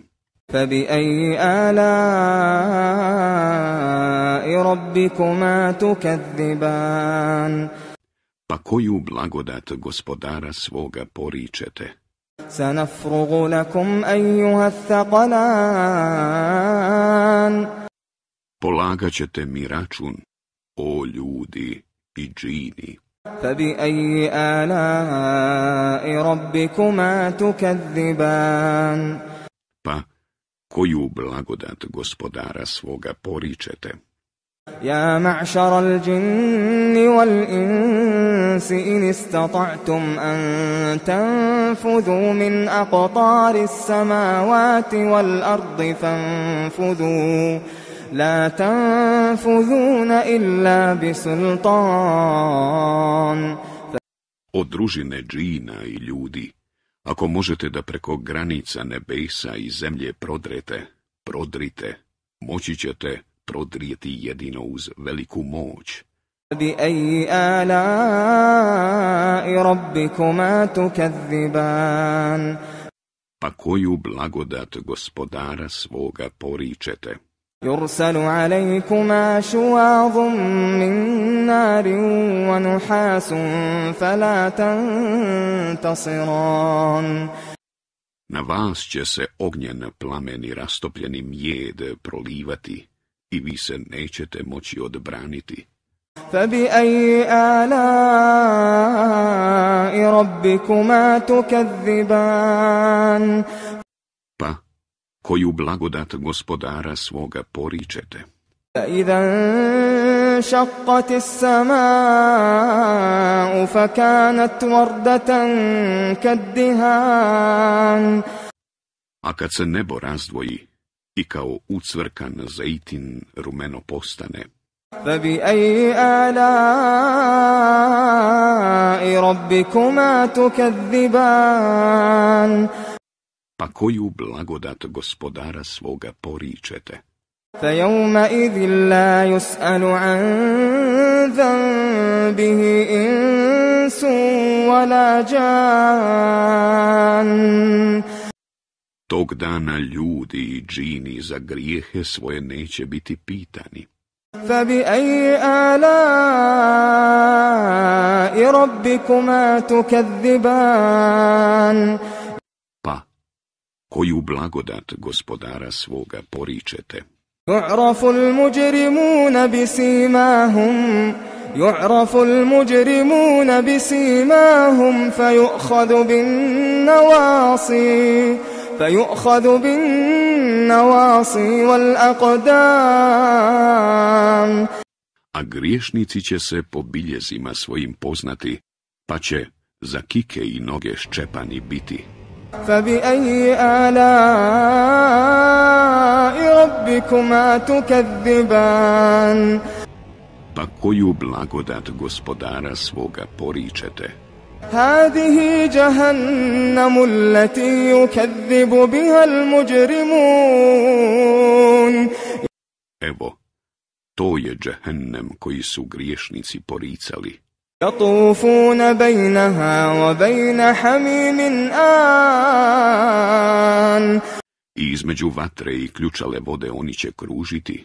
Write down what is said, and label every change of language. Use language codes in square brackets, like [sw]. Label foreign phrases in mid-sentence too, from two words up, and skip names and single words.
[ar] فبأي آلاء ربكما تكذبان [bs] Pa koju blagodat gospodara svoga poričete? [ar] سنفرغ لكم أيها الثقلان [bs] Polagat ćete mi račun, o ljudi i džini. [ar] فبأي آلاء ربكما تكذبان [bs] Pa koju blagodat gospodara svoga poričete? [ar] يا معشر الجن والإنس إن استطعتم أن تنفذوا من أقطار السماوات والأرض فانفذوا لا تنفذون إلا بسلطان [bs] O družine džina i ljudi, ako možete da preko granica nebesa i zemlje prodrite, moći ćete prodrijeti jedino uz veliku moć. [ar] بأي آلاء ربكما تكذبان [bs] Pa koju blagodat gospodara svoga poričete? [ar] يرسل عليكما شواظ من نار ونحاس فلا تنتصران [bs] Na vas će se ognjen plameni rastopljeni mjed prolivati i vi se nećete moći odbraniti. [ar] فبأي آلاء ربكما تكذبان [bs] Pa koju blagodat gospodara svoga poričete? [ar] فإذا انشقت السماء فكانت وردة كالدهان [bs] A kad se nebo razdvoji i kao ucvrkan zejtin rumeno postane, [ar] فبأي آلاء ربكما تكذبان [bs] pa koju blagodat gospodara svoga poričete? [ar] فيومئذ لا يسأل عن ذنبه إنس ولا جان [bs] Tog dana ljudi i džini za grijehe svoje neće biti pitani. [ar] فبأي آلاء ربكما تكذبان [bs] Pa koju blagodat gospodara svoga poričete? [ar] يعرف المجرمون بسيماهم فيؤخذ بالنواصي والأقدام [bs] A griješnici će se po biljezima svojim poznati, pa će za kike i noge ščepani biti. [ar] فبأي آلاء ربكما تكذبان [bs] Pa koju blagodat gospodara svoga poričete? [ar] هذه جهنم التي يكذب بها المجرمون [bs] Evo, to je džehennem koji su griješnici poricali. [ar] يطوفون بينها وبين حميم آن [bs] I između vatre i ključale vode oni će kružiti.